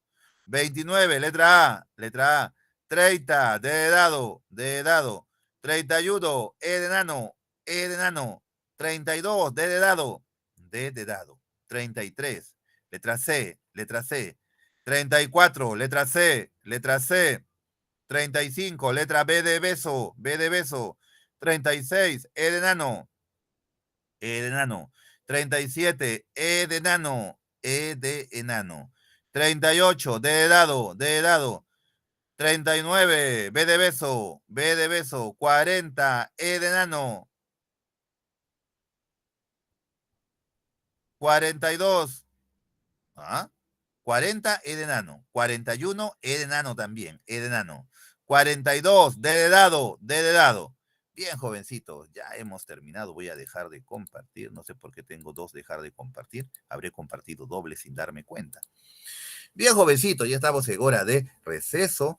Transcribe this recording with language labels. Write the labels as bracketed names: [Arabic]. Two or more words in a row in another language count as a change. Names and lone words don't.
[Spanish] 29, letra A, letra A. 30, D de dado, D de dado. 31, E de nano, E de nano. 32, D de dado, D de dado. 33, letra C, letra C. 34, letra C, letra C. 35, letra B de beso, B de beso. 36, E de nano, E de nano. 37, E de nano, E de enano. 38, D de dado, D de dado. 39, B de beso, B de beso. 40, E de nano. 42, ¿ah? 40, E de nano. 41, E de nano también, E de nano. 42, D de dado, D de dado. Bien, jovencito, ya hemos terminado. Voy a dejar de compartir. No sé por qué tengo dos dejar de compartir. Habré compartido doble sin darme cuenta. Bien, jovencito, ya estamos en hora de receso.